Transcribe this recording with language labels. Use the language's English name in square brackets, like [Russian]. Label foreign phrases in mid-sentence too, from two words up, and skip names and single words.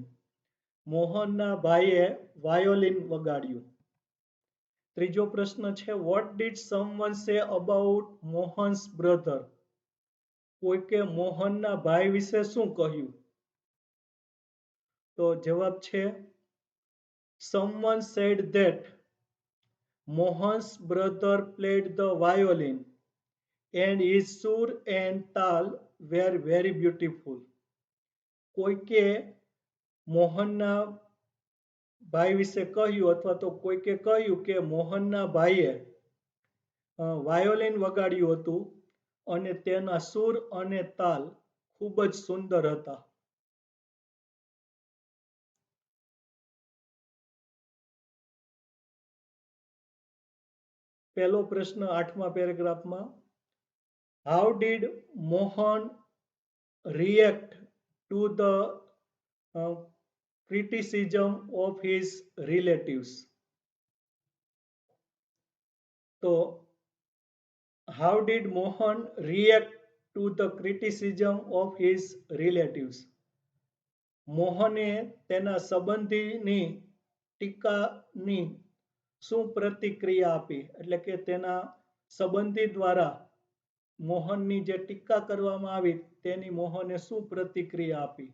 [Gujarati] મોહનના ભાઈએ વાયોલિન વગાડ્યું. ત્રીજો પ્રશ્ન છે [English] What did someone say about Mohan's brother? [Gujarati] કોઈકે મોહનના ભાઈ વિશે શું કહ્યું? તો જવાબ છે [English] someone said that Mohan's brother played the violin and his sur and tal were very beautiful. [Gujarati] કોઈકે મોહનના ભાઈ વિશે કહ્યું અથવા તો કોઈકે કહ્યું કે મોહનના ભાઈએ વાયોલિન વગાડ્યું હતું અને તેના સૂર અને તાલ ખૂબ જ સુંદર હતા. પહેલો પ્રશ્ન 8મા પેરેગ્રાફમાં [English] how did Mohan react to the criticism of his relatives? તો how did Mohan react to the criticism of his relatives? [Gujarati] મોહને તેના સંબંધીની ટીકાની શું પ્રતિક્રિયા આપી? એટલે કે તેના સંબંધી દ્વારા મોહનની જે ટીકા કરવામાં આવી તેની મોહને શું પ્રતિક્રિયા આપી?